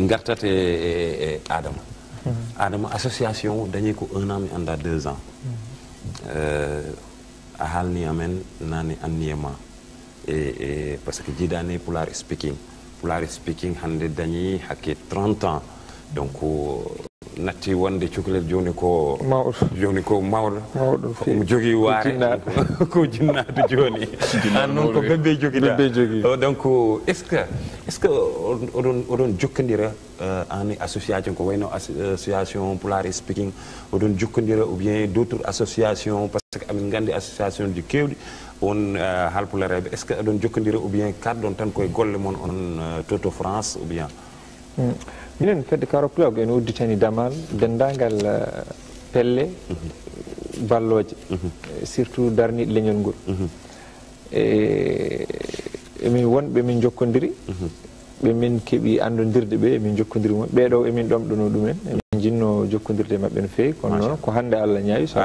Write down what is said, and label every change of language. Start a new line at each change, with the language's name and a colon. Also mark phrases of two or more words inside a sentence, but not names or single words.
Fula: gartat e Adama association dañi ko 1 an mi anda 2 ans a halni amen nani anniyema e
French: parce que
Fula: jidani Pulaar speaking hande dañi hakke 30 ans donc natti wonde cukalel joni ko mawɗo jogui waare ko jinnade joni an noon ko bebbe joguida
French: donc est ce que
Fula: oɗon jokkodira en association ko wayno association Pulaar speaking oɗon jokkodira
French: ou bien d' autres associations parce que
Fula: amin gandi association ji kewɗi on halpulareɓe
French: est ce que
Fula: oɗon jokkodira
French: ou bien
Fula: karɗon tan koye golle mon on toto France
French: ou bien
Fula: minen fedde Karo Club en udditani damal dendagal pelle balloje surtout darniɗe leñol ngol e emin wonɓe min jokkodiri ɓe min keeɓi andodirde ɓe emin jokkodiri mon ɓeɗo emin ɗomɗono ɗumen emin jinno jokkodirde mabɓe no feewi kono noon ko hande Allah ñaawi so